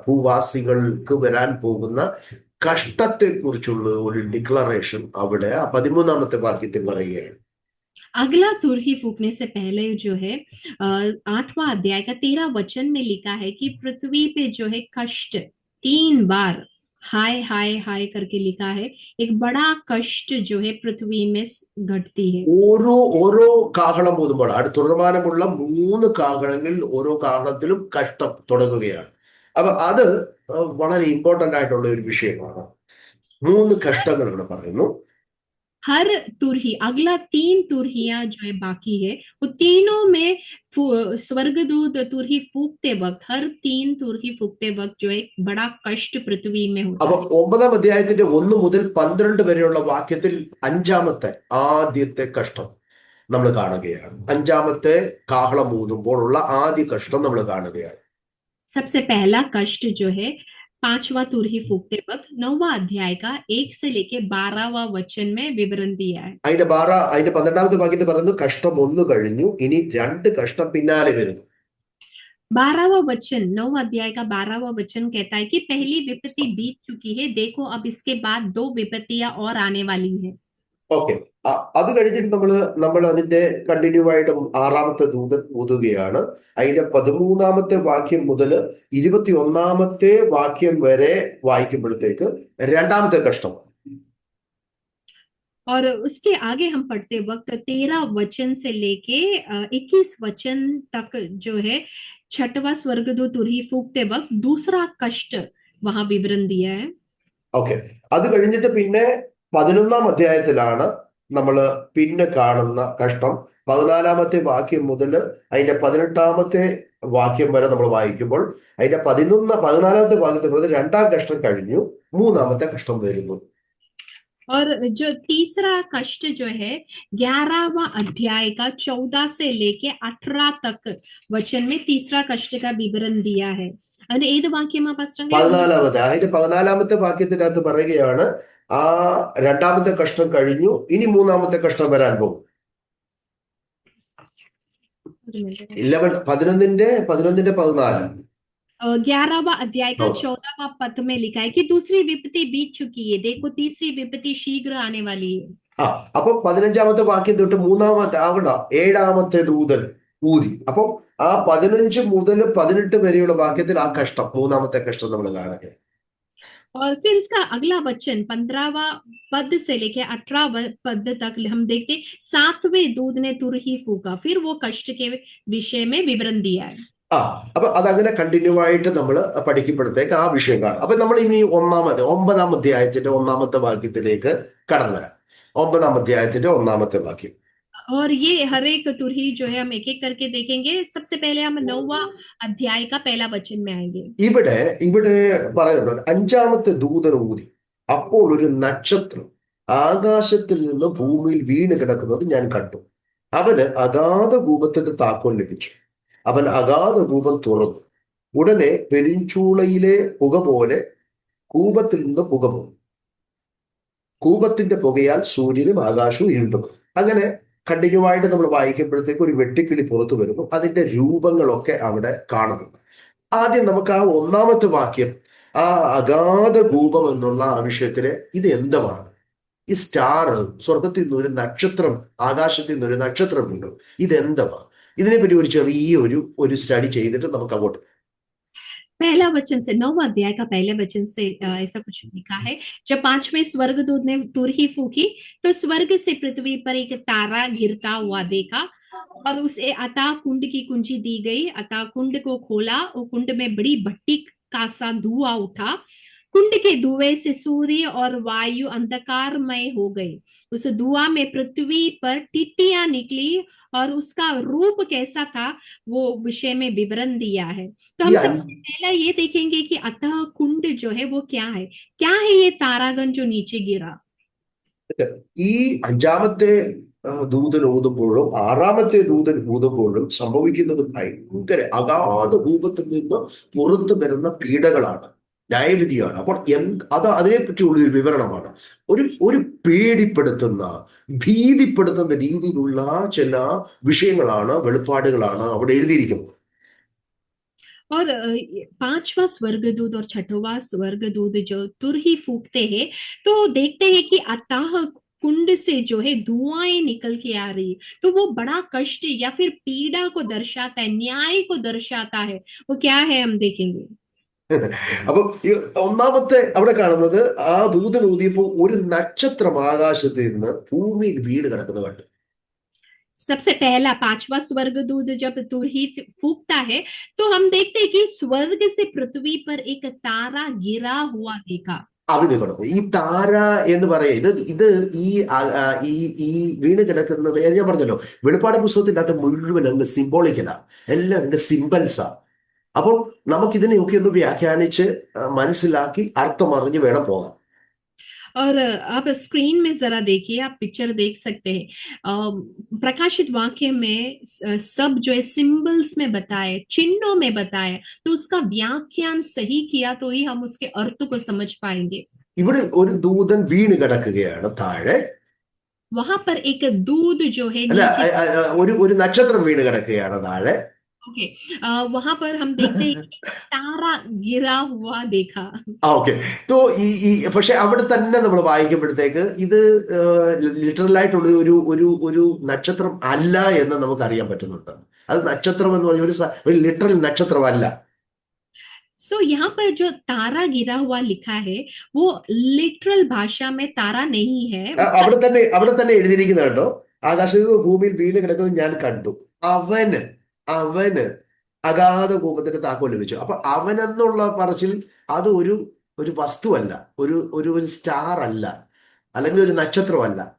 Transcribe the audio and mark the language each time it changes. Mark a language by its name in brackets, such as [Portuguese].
[Malayalam] ഭൂവാസികൾക്ക് വരാൻ പോകുന്ന കഷ്ടത്തെക്കുറിച്ചുള്ള ഒരു ഡിക്ലറേഷൻ അവിടെ ആ 13-ാമത്തെ വാക്യത്തിൽ പറയുകയാണ്. [Hindi] अगला तुरही फूकने से पहले जो है 8वां अध्याय का 13 वचन में लिखा है कि पृथ्वी पे जो है कष्ट 3 बार हाय हाय हाय करके लिखा है। एक बड़ा कष्ट जो है पृथ्वी में घटती है। [Malayalam] ഓരോ ഓരോ കാഹളം ഊതുമ്പോൾ തുടർമാനമുള്ള 3 കാഹളങ്ങളിൽ ഓരോ കാഹളത്തിലും കഷ്ടം തുടങ്ങുകയാണ്. അപ്പൊ അത് വളരെ ഇമ്പോർട്ടന്റ് ആയിട്ടുള്ള ഒരു വിഷയമാണ്. 3 കഷ്ടങ്ങൾ ഇവിടെ പറയുന്നു. [Hindi] हर तुरही अगला 3 तुरहियां जो है बाकी है, वो तीनों में स्वर्गदूत तुरही फूकते वक्त, हर 3 तुरही फूकते वक्त जो है बड़ा कष्ट पृथ्वी में होता [Malayalam] അപ്പൊ [Hindi] है। [Malayalam] 9-ാം അധ്യായത്തിന്റെ 1 മുതൽ 12 വരെയുള്ള വാക്യത്തിൽ അഞ്ചാമത്തെ ആദ്യത്തെ കഷ്ടം നമ്മൾ കാണുകയാണ്. അഞ്ചാമത്തെ കാഹളം ഊതുമ്പോഴുള്ള ആദ്യ കഷ്ടം നമ്മൾ കാണുകയാണ്. [Hindi] सबसे पहला कष्ट जो है 5वां तुरही फूकते वक्त 9वां अध्याय का 1 से लेके 12वां वचन में विवरण दिया है। [Malayalam] അതിന്റെ 12-ാമത്തെ വാക്യത്തിൽ പറയുന്നു, കഷ്ടം 1 കഴിഞ്ഞു, ഇനി 2 കഷ്ടം പിന്നാലെ വരുന്നു. [Hindi] 12वां वचन 9 अध्याय का 12वां वचन कहता है कि पहली विपत्ति बीत चुकी है, देखो अब इसके बाद 2 विपत्तियां और आने वाली है। ഓക്കെ. [Malayalam] അത് കഴിഞ്ഞിട്ട് നമ്മൾ അതിന്റെ കണ്ടിന്യൂ ആയിട്ട് 6-ാമത്തെ ദൂതൻ ഊതുകയാണ്. അതിന്റെ 13-ാമത്തെ വാക്യം മുതൽ 21-ാമത്തെ വാക്യം വരെ വായിക്കുമ്പോഴത്തേക്ക് 2-ാമത്തെ കഷ്ടം. [Hindi] और उसके आगे हम पढ़ते वक्त 13 वचन से लेके 21 वचन तक जो है 6वां स्वर्गदूत तुरही फूकते वक्त दूसरा कष्ट वहां विवरण दिया है। ഓക്കെ. [Malayalam] അത് കഴിഞ്ഞിട്ട് പിന്നെ 11-ാം അധ്യായത്തിലാണ് നമ്മൾ പിന്നെ കാണുന്ന കഷ്ടം. 14-ാമത്തെ വാക്യം മുതൽ അതിന്റെ 18-ാമത്തെ വാക്യം വരെ നമ്മൾ വായിക്കുമ്പോൾ അതിന്റെ 14-ാമത്തെ വാക്യത്തിൽ പറഞ്ഞത് 2-ാം കഷ്ടം കഴിഞ്ഞു, 3-ാമത്തെ കഷ്ടം വരുന്നു. [Hindi] और जो तीसरा कष्ट जो है 11वां अध्याय का 14 से लेके 18 तक वचन में तीसरा कष्ट का विवरण दिया है। [Malayalam] അതിന് ഏത് വാക്യമാ പാസ്റ്റർ? 14-ാമത്തെ വാക്യത്തിനകത്ത് പറയുകയാണ്, ആ 2-ാമത്തെ കഷ്ടം കഴിഞ്ഞു, ഇനി 3-ാമത്തെ കഷ്ടം വരാൻ പോകും. 11-ന്റെ 14. [Hindi] 11वां अध्याय का 14वां पद में लिखा है कि दूसरी विपत्ति बीत चुकी है, देखो तीसरी विपत्ति शीघ्र आने वाली है। [Malayalam] അപ്പം 15-ാമത്തെ വാക്യം തൊട്ട് 7-ാമത്തെ ദൂതൻ ഊതി. അപ്പം ആ 15 മുതൽ 18 വരെയുള്ള വാക്യത്തിൽ ആ കഷ്ടം, 3-ാമത്തെ കഷ്ടം നമ്മൾ കാണുക. [Hindi] और फिर उसका अगला वचन 15वां पद से लेके 18वां पद तक हम देखते 7वें दूत ने तुरही फूका, फिर वो कष्ट के विषय में विवरण दिया है। [Malayalam] അപ്പൊ അതങ്ങനെ കണ്ടിന്യൂ ആയിട്ട് നമ്മൾ പഠിക്കുമ്പോഴത്തേക്ക് ആ വിഷയം കാണാം. അപ്പൊ നമ്മൾ ഇനി 9-ാം അധ്യായത്തിന്റെ 1-ാമത്തെ വാക്യത്തിലേക്ക് കടന്നു വരാം. 9-ാം അധ്യായത്തിന്റെ 1-ാമത്തെ വാക്യം. [Hindi] और ये हर एक तुरही जो है हम एक एक करके देखेंगे। सबसे पहले हम 9वां अध्याय का पहला वचन में आएंगे। [Malayalam] ഇവിടെ ഇവിടെ പറയുന്നുണ്ട്, 5-ാമത്തെ ദൂതൻ ഊതി, അപ്പോൾ ഒരു നക്ഷത്രം ആകാശത്തിൽ നിന്ന് ഭൂമിയിൽ വീണ് കിടക്കുന്നത് ഞാൻ കണ്ടു. അവന് അഗാധ കൂപത്തിന്റെ താക്കോൽ ലഭിച്ചു. അവൻ അഗാധ കൂപം തുറന്നു. ഉടനെ പെരിഞ്ചൂളയിലെ പുക പോലെ കൂപത്തിൽ നിന്ന് പുക പോകും. കൂപത്തിന്റെ പുകയാൽ സൂര്യനും ആകാശവും ഇരുണ്ടും. അങ്ങനെ കണ്ടിന്യൂ ആയിട്ട് നമ്മൾ വായിക്കുമ്പോഴത്തേക്ക് ഒരു വെട്ടിക്കിളി പുറത്തു വരുന്നു. അതിന്റെ രൂപങ്ങളൊക്കെ അവിടെ കാണുന്നുണ്ട്. ആദ്യം നമുക്ക് ആ 1-ാമത്തെ വാക്യം, ആ അഗാധ കൂപം എന്നുള്ള ആ വിഷയത്തില് ഇത് എന്തുമാണ്? ഈ സ്റ്റാർ, സ്വർഗത്തിൽ നിന്ന് ഒരു നക്ഷത്രം, ആകാശത്തിൽ നിന്ന് ഒരു നക്ഷത്രം വീണു, ഇതെന്തുവാ? ഇതിനെപ്പറ്റി ഒരു ചെറിയ ഒരു സ്റ്റഡി ചെയ്തിട്ട് നമുക്ക് അങ്ങോട്ട്. [Hindi] पहला वचन से 9वां अध्याय का पहले वचन से ऐसा कुछ लिखा है। जब 5वें स्वर्गदूत ने तुरही फूकी तो स्वर्ग से पृथ्वी पर एक तारा गिरता हुआ देखा, और उसे अतः कुंड की कुंजी दी गई। अतः कुंड को खोला और कुंड में बड़ी भट्टी का सा धुआं उठा। कुंड के धुएं से सूर्य और वायु अंधकारमय हो गई। उस धुआं में पृथ्वी पर टिड्डियां निकली और उसका रूप कैसा था वो विषय में विवरण दिया है। तो हम [Malayalam] ഈ [Hindi] सबसे पहले ये देखेंगे कि अतः कुंड जो है वो क्या है ये तारागण जो नीचे गिरा। [Malayalam] ഈ 5-ാമത്തെ ദൂതൻ ഊതുമ്പോഴും 6-ാമത്തെ ദൂതൻ ഊതുമ്പോഴും സംഭവിക്കുന്നത് ഭയങ്കര അഗാധ ഭൂപത്തിൽ നിന്ന് പുറത്തു വരുന്ന പീഡകളാണ്, ന്യായവിധിയാണ്. അപ്പോൾ അതിനെപ്പറ്റിയുള്ള ഒരു വിവരണമാണ്. ഒരു പേടിപ്പെടുത്തുന്ന, ഭീതിപ്പെടുത്തുന്ന രീതിയിലുള്ള ചില വിഷയങ്ങളാണ്, വെളിപ്പാടുകളാണ് അവിടെ എഴുതിയിരിക്കുന്നത്. [Hindi] और 5वां स्वर्गदूत और 6वां स्वर्गदूत जो तुरही फूकते हैं तो देखते हैं कि अतः कुंड से जो है धुआंएं निकल के आ रही है, तो वो बड़ा कष्ट या फिर पीड़ा को दर्शाता है, न्याय को दर्शाता है। वो क्या है हम देखेंगे। [Malayalam] അപ്പൊ ഈ ഒന്നാമത്തെ അവിടെ കാണുന്നത് ആ ദൂതൻ ഊതിയപ്പോ ഒരു നക്ഷത്രം ആകാശത്ത് നിന്ന് ഭൂമിയിൽ വീണ് കിടക്കുന്നത് കണ്ടു. [Hindi] सबसे पहला पांचवा स्वर्गदूत जब तुरही फूंकता है, तो हम देखते हैं कि स्वर्ग से पृथ्वी पर एक तारा गिरा हुआ देखा। [Malayalam] അവിത് കിടന്നു. ഈ താര എന്ന് പറയാ ഇത് ഈ ഈ ഈ വീണ് കിടക്കുന്നത് ഞാൻ പറഞ്ഞല്ലോ, വെളിപ്പാട് പുസ്തകത്തിന്റെ അകത്ത് മുഴുവൻ അങ്ങ് സിംബോളിക്കലാ, എല്ലാം അങ്ങ് സിംബൽസാ. അപ്പോൾ നമുക്കിതിനെയൊക്കെ ഒന്ന് വ്യാഖ്യാനിച്ച് മനസ്സിലാക്കി അർത്ഥം അറിഞ്ഞ് വേണം പോകാൻ. [Hindi] और आप स्क्रीन में जरा देखिए, आप पिक्चर देख सकते हैं। प्रकाशित वाक्य में सब जो है सिंबल्स में बताए, चिन्हों में बताए, तो उसका व्याख्यान सही किया तो ही हम उसके अर्थ को समझ पाएंगे। [Malayalam] ഇവിടെ ഒരു ദൂതൻ വീണ് കിടക്കുകയാണ് താഴെ. [Hindi] वहां पर एक दूध जो है [Malayalam] അല്ല, [Hindi] नीचे, [Malayalam] ഒരു നക്ഷത്രം വീണ് കിടക്കുകയാണ് താഴെ. [Hindi] ओके, वहां पर हम देखते हैं कि तारा गिरा हुआ देखा। ഓക്കെ. [Malayalam] തോ പക്ഷെ അവിടെ തന്നെ നമ്മൾ വായിക്കുമ്പോഴത്തേക്ക് ഇത് ലിറ്ററൽ ആയിട്ടുള്ള ഒരു നക്ഷത്രം അല്ല എന്ന് നമുക്ക് അറിയാൻ പറ്റുന്നുണ്ട്. അത് നക്ഷത്രം എന്ന് പറഞ്ഞ ഒരു ലിറ്ററൽ നക്ഷത്രമല്ല. [Hindi] सो यहाँ पर जो तारा गिरा हुआ लिखा है, वो लिटरल भाषा में तारा नहीं है। उसका [Malayalam] അവിടെ തന്നെ എഴുതിയിരിക്കുന്നത് കേട്ടോ, ആകാശത്ത് ഭൂമിയിൽ വീണ് കിടക്കുന്നത് ഞാൻ കണ്ടു, അവന് അവന് അഗാധ കൂപത്തിന്റെ താക്കോൽ ലഭിച്ചു. അപ്പൊ അവനെന്നുള്ള പറച്ചിൽ അത് ഒരു വസ്തുവല്ല, ഒരു സ്റ്റാർ അല്ല, അല്ലെങ്കിൽ ഒരു നക്ഷത്രമല്ല.